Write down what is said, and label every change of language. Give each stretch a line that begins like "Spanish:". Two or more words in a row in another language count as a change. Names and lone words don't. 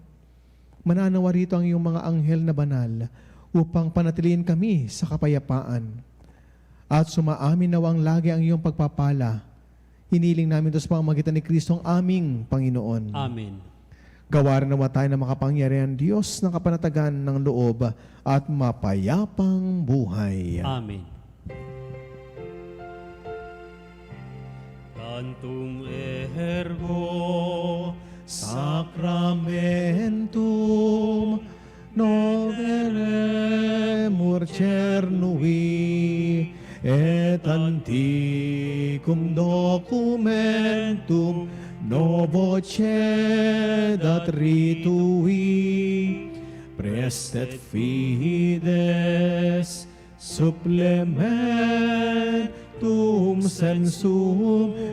Filipino: Mananawa rito ang iyong mga anghel na banal upang panatiliin kami sa kapayapaan. At sumaamin nawang lagi ang iyong pagpapala, Hiniling namin ito sa pamamagitan ni Kristo ang aming Panginoon. Amen. Gawaran nawa tayo ng makapangyarihan Diyos ng kapanatagan ng loob at mapayapang buhay.
Latin: Amen. Tantum ergo Sacramentum noveremur cernui et antiquum documentum novo cedat ritui prestet fides supplementum sensum